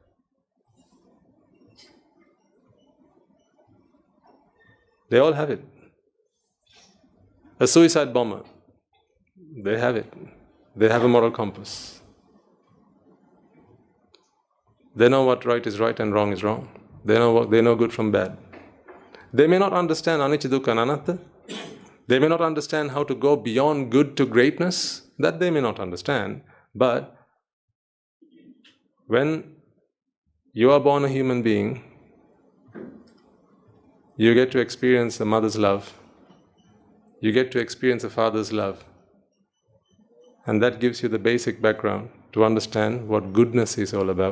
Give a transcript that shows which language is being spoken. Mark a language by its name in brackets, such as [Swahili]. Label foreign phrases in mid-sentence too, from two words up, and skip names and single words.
[English] They all have it. A suicide bomber, they have it. They have a moral compass. They know what right is right and wrong is wrong. They know good from bad. They may not understand [Pali] anicca dukkha [English] and anatta. They may not understand how to go beyond good to greatness. That they may not understand. But when you are born a human being, you get to experience a mother's love. You get to experience a father's love. And that gives you the basic background to understand what goodness is all about.